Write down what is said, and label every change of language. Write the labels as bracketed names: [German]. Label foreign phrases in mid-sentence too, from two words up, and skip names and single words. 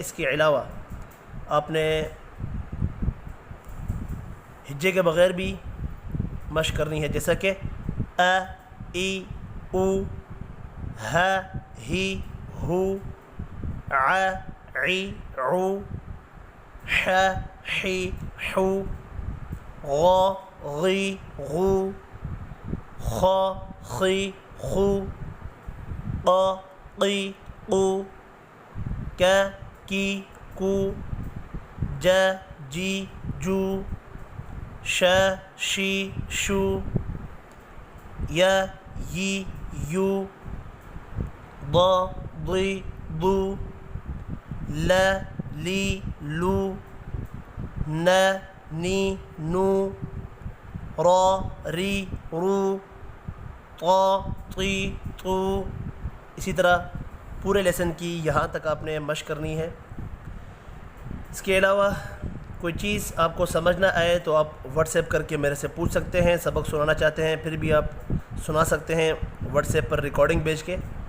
[Urdu] اس کے علاوہ آپ نے ہجے کے بغیر بھی مشق کرنی ہے، جیسا کہ ا ای او ہ ہی ہو ع عی عو ح حی حو غ غی غو خ خی خو ق قی قو ک کی کو ج جی جو ش شی شو ی ی یو ض ضی ضو ل لی لو ن نی نو را ری رو طا طی طو. اسی طرح پورے لیسن کی یہاں تک آپ نے مشق کرنی ہے. اس کے علاوہ کوئی چیز آپ کو سمجھ نہ آئے تو آپ واٹس ایپ کر کے میرے سے پوچھ سکتے ہیں. سبق سنانا چاہتے ہیں پھر بھی آپ سنا سکتے ہیں واٹس ایپ پر ریکارڈنگ بھیج کے.